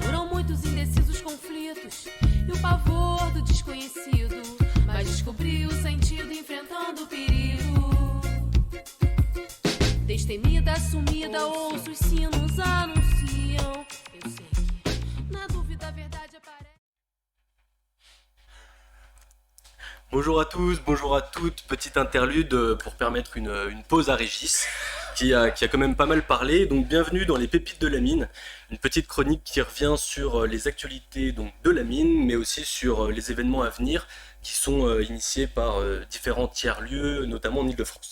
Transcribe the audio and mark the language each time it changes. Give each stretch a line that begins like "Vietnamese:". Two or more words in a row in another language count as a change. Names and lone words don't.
Portuguese: Foram muitos indecisos conflitos e o pavor do desconhecido, mas descobri o sentido enfrentando o perigo. Destemida, sumida, ouço os sinos anunciam. Eu sei que na dúvida a verdade aparece.
French: Bonjour à tous, bonjour à toutes, petite interlude pour permettre une pause à Régis, qui a quand même pas mal parlé. Donc bienvenue dans les pépites de la mine, une petite chronique qui revient sur les actualités donc, de la mine, mais aussi sur les événements à venir qui sont initiés par différents tiers-lieux, notamment en Ile-de-France.